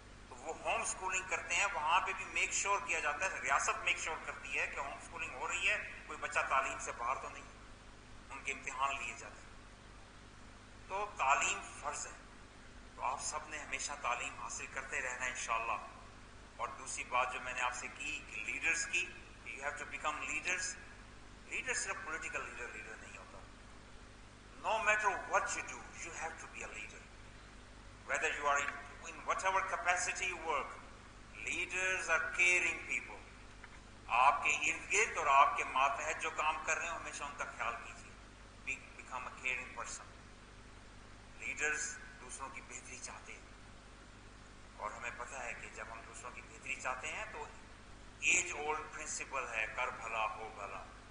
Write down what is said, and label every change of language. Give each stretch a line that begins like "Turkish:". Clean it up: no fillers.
Urdu: وہ home schooling کرتے ہیں، وہاں پہ بھی میک شور کیا جاتا ہے، ریاست میک شور کرتی ہے کہ ہوم سکولنگ ہو رہی ہے، کوئی بچہ تعلیم سے باہر تو نہیں، ان کے امتحان لیے جاتے ہیں. تو تعلیم فرض ہے، تو آپ سب نے ہمیشہ تعلیم حاصل کرتے رہنا ہے انشاءاللہ. اور دوسری بات جو میں نے آپ سے کی کہ لیڈرز کی،
English: You have to become leaders.
Urdu: Leader صرف پولیٹیکل لیڈر نہیں ہوتا.
English: No matter what you do, you have to be a leader. Whether you are in whatever capacity you work, leaders are caring people.
Urdu: آپ کے ارد گرد اور آپ کے ماتحت جو کام کر رہے ہیں ہمیشہ ان کا خیال کیجیے.
English: Become a caring person.
Urdu: Leaders دوسروں کی بہتری چاہتے ہیں، اور ہمیں پتہ ہے کہ جب ہم دوسروں کی بہتری چاہتے ہیں تو
English: age old principle
Urdu: ہے کر بھلا ہو بھلا.